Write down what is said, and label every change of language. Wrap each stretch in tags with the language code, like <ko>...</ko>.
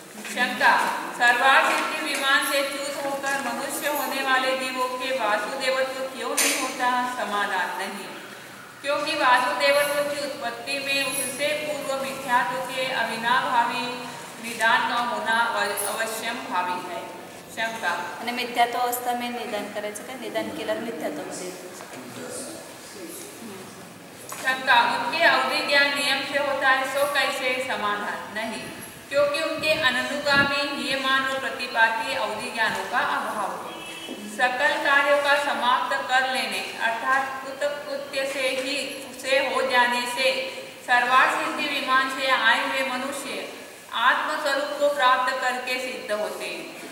<hi>शंका, सर्वार्थ सिद्धि विमान से च्युत होकर मनुष्य होने वाले जीवों के वासुदेवत्व क्यों नहीं होता? समाधान नहीं, क्योंकि वासुदेवत्व की उत्पत्ति में उससे पूर्व मिथ्यात्व के अविनाभावी निदान न होना अवश्यम भावी है। शंका,</hi> <mr>आणि मिथ्यात्व अवस्था में निदान करायचं का? निदान केल्यावर मिथ्यात्वामध्ये येतो।</mr> <hi>शंका, उनके अवधि ज्ञान नियम से होता है, सो कैसे? समाधान नहीं, क्योंकि उनके अनुगामी नियमान और प्रतिपाती अवधि ज्ञानों का अभाव है। सकल कार्यों का समाप्त कर लेने अर्थात कृत्य से हो जाने से सर्वार्थ सिद्धि विमान से आए हुए मनुष्य आत्मस्वरूप को प्राप्त करके सिद्ध होते हैं।</hi>